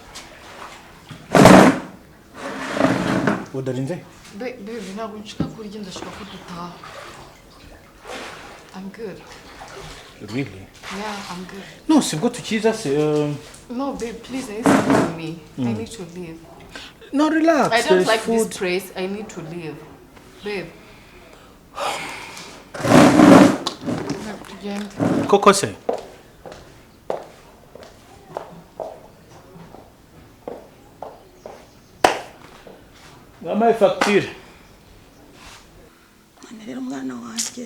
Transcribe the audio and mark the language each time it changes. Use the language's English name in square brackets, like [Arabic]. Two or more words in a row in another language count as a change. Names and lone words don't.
[English] Order in there? Baby, [Kinyarwanda] ntabwo nshaka kurya ndashaka ko dutaha. [English] I'm good. Really? Yeah, I'm good. [Kinyarwanda] No, sibwo tukiza se. [English] No, babe, please, I need to leave me. I need to leave. No, relax. I don't like this place. I need to leave. Babe. [Kinyarwanda] Koko se? Mama facture. Rero umwana wanjye